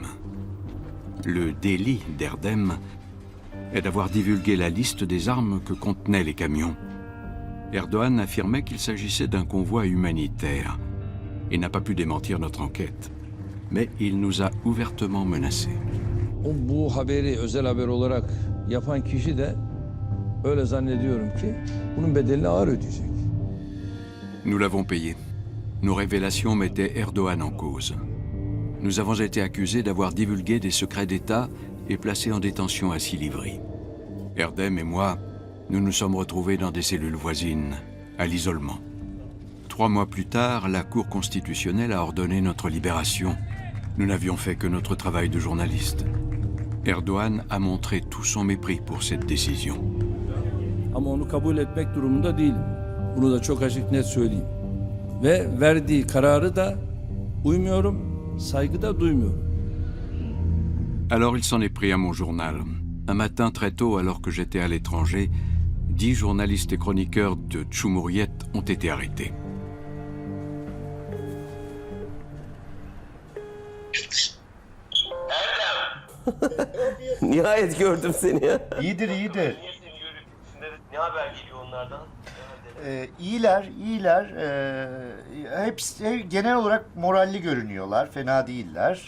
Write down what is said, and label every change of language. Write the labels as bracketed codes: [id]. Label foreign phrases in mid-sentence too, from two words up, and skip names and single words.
[fr] Le délit d'Erdem est d'avoir divulgué la liste des armes que contenaient les camions. Erdogan affirmait qu'il s'agissait d'un convoi humanitaire et n'a pas pu démentir notre enquête. Mais il nous a ouvertement menacés. Bu haberi özel haber olarak yapan kişi de öyle zannediyorum ki bunun bedelini ağır ödeyecek. Nous l'avons payé. Nos révélations mettaient Erdogan en cause. Nous avons été accusés d'avoir divulgué des secrets d'État et placés en détention à Silivri. Erdem et moi, nous nous sommes retrouvés dans des cellules voisines, à l'isolement. 3 mois plus tard, la Cour constitutionnelle a ordonné notre libération. Nous n'avions fait que notre travail de journaliste. Erdogan a montré tout son mépris pour cette décision. [tr] Ama onu kabul etmek durumunda değilim. Bunu da çok açık net söyleyeyim. Ve verdiği kararı da uymuyorum, saygı da duymuyorum. [fr] Alors il s'en est pris à mon journal. Un matin très tôt, alors que j'étais à l'étranger, 10 journalistes et chroniqueurs de Cumhuriyet ont été arrêtés. [tr] Nihayet gördüm seni ya. İyidir, iyidir. Ne haber geliyor onlardan? İyiler, iyiler. Hepsi genel olarak moralli görünüyorlar, fena değiller.